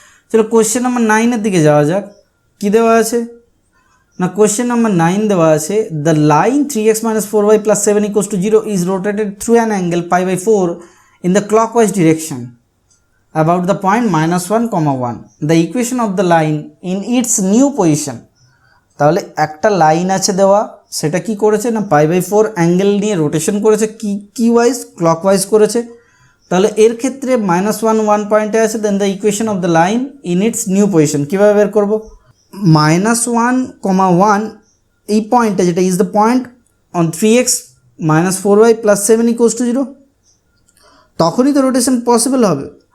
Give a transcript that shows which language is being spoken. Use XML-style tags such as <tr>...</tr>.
<bn>চলো question number 9 দিকে যাওয়া যাক। কী দেওয়া আছে</bn> <en>না question number 9 দেওয়া আছে the line 3x - 4y + 7 = 0 is rotated through an angle π/4 in the clockwise direction about the point -1, 1. The equation of the line in its new position.</en> <bn>তাহলে একটা লাইন আছে দেওয়া সেটা কি করেছে না π/4 অ্যাঙ্গেল নিয়ে রোটেশন করেছে কি ওয়াইজ ক্লকওয়াইজ করেছে, তাহলে এর ক্ষেত্রে -1 1 পয়েন্টে আছে</bn> <en>then the equation of the line in its new position</en> <bn>কীভাবে বের করবো -1, 1 এই পয়েন্টটা যেটা</bn> <en>is the point on</en> <bn>3x - 4y + 7 = 0 তখনই তো রোটেশন পসিবল হবে।</bn>